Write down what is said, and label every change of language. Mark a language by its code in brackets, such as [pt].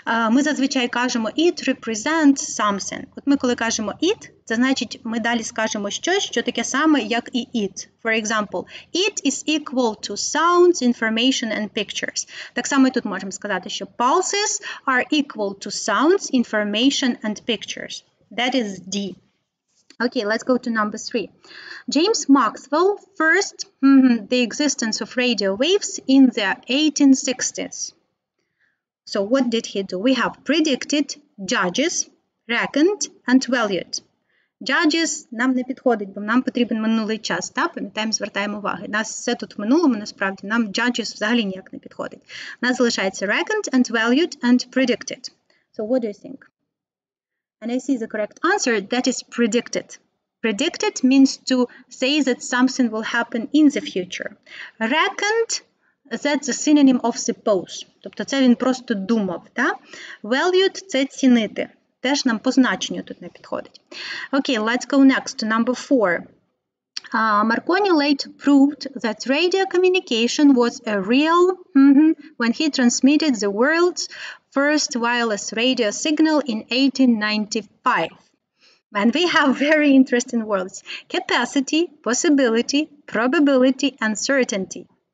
[uk] Ми зазвичай кажемо [en] it represents something. [uk] От ми коли кажемо it, це значить ми далі скажемо щось, що таке саме, як і it. [en] For example, it is equal to sounds, information and pictures. [uk] Так само і тут можемо сказати, що [en] pulses are equal to sounds, information and pictures. That is D. Okay, let's go to number 3. James Maxwell first the existence of radio waves in the 1860s. So what did he do? We have predicted, judges, reckoned and valued. [uk] Judges нам не підходить, бо нам потрібен минулий час, пам'ятаємо, звертаємо увагу. Нас все тут в минулому, насправді, нам judges взагалі ніяк не підходить. Нас залишається [en] reckoned and valued and predicted. So what do you think? And I see the correct answer, that is predicted. Predicted means to say that something will happen in the future. Reckoned, that's a synonym of suppose. [uk] Тобто це він просто думав. Valued – це цінити. Теж нам по значенню тут не підходить. [en] Okay, let's go next to number 4. Marconi later proved that radio communication was a real when he transmitted the world's first wireless radio signal in 1895. And we have very interesting words: capacity, possibility, probability, and certainty.